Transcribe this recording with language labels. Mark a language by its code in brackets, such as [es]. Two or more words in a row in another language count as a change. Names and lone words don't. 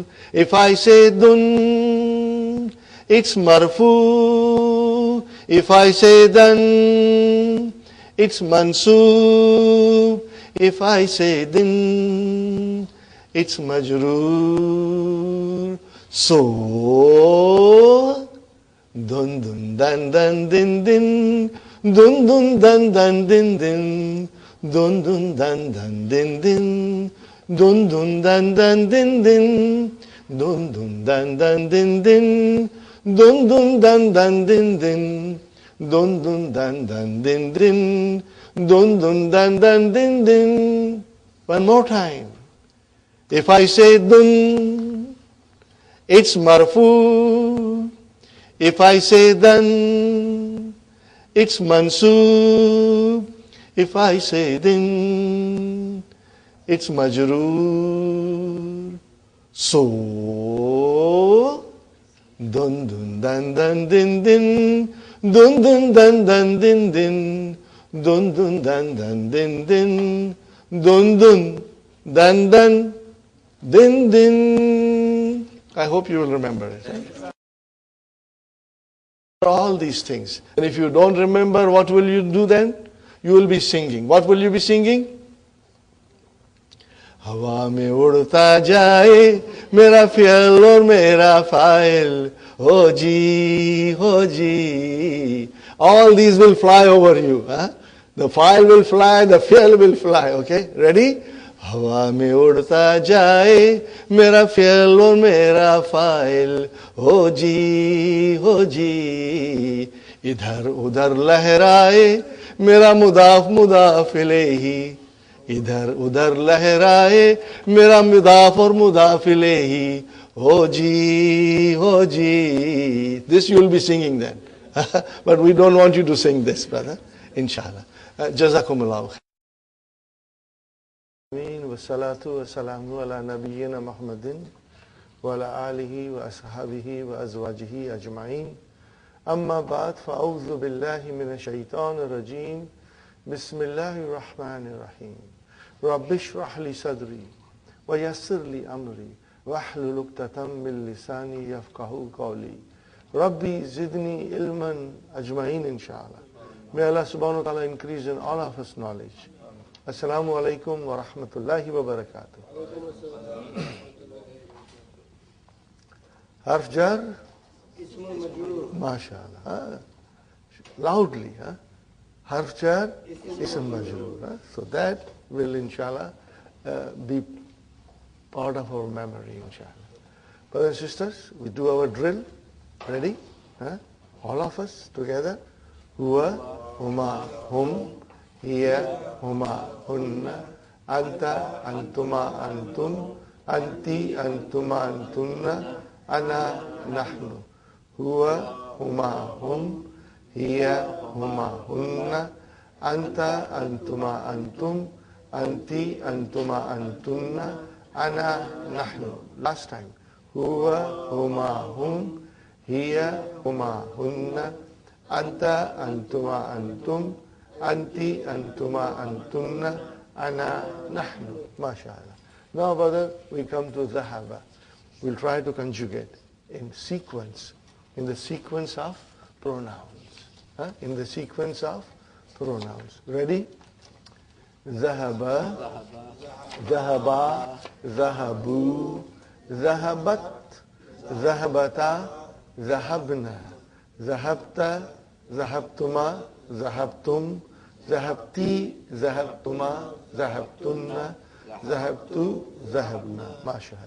[en] If I say dun, it's marfu. If I say then, it's mansub. If I say then, it's majroor. So, dun dun dan dan din din, dun dun dan dan din din, dun dun dan dan din din, dun dun dan dan din din, dun dun dan dan din din, dun dun dan dan din din, dun dun dan dan din din, dun dun dan dan din din. One more time. If I say dun, it's marfu. If I say then, it's mansub. If I say then, it's majroor. So, dun dun dan dan din din, dun dun dan dan din din, dun dun dan dan din din, dun dun dan dan din din. I hope you will remember it. All these things. And if you don't remember, what will you do then? You will be singing. What will you be singing? [hi] हवा में उड़ता जाए मेरा फ़ियल और मेरा फ़ाइल हो जी. [en] All these will fly over you. Huh? The file will fly, the fi'l will fly. Okay? Ready? [hi] हवा में उड़ता जाए मेरा फ़ियल और मेरा फ़ाइल हो जी. इधर उधर लहराए मेरा [ar] مضاف إليه. [hi] इधर उधर लहराए मेरा मुदाफ और [ar] مضاف إليه [hi] हो जी. [en] This you will be singing then. But we don't want you to sing this, brother. [ar] إن شاء الله. جزاكم الله خير. والصلاة والسلام على نبينا محمد وعلى آله وأصحابه وأزواجه أجمعين. أما بعد فأعوذ بالله من الشيطان الرجيم. بسم الله الرحمن الرحيم. رب اشرح لي صدري ويسر لي أمري واحلل عقدة من لساني يفقهوا قولي ربي زدني علما أجمعين inshallah. [en] May [ar] الله سبحانه وتعالى [en] increase in all of us knowledge. [ar] السلام عليكم ورحمة الله وبركاته. حرف جر? ما شاء الله. [en] Loudly. [ar] حرف جر؟ اسم مجرور. [en] So that will inshallah be part of our memory inshallah. Brothers and sisters, we do our drill. Ready? All of us together. [ar] هو، هما، هم، هي، هما, هن، أنت، أنتما، أنتم، أنتِ، أنتما، أنتن، أنا، نحن. هو، هما، هم، هي، هما, هن، أنت، أنتما، أنتم، أنتِ، أنتما، أنتن، أنا، نحن. [en] Last time. [ar] هو، هما، هم، هي، هما, هن، أنت، أنتما، أنتم، أنتِ، أنتما، أنتن، أنا، نحن. ما شاء الله. [en] Now, brother, we come to dhahaba. We'll try to conjugate in sequence, in the sequence of pronouns. In the sequence of pronouns. Ready? [ar] ذهب، ذهبا، ذهبوا, ذهبت، ذهبتا، ذهبن، ذهبت، ذهبتما، ذهبتم، ذهبت، ذهبتما، ذهبتن، ذهبت، ذهبنا. ما شاء الله.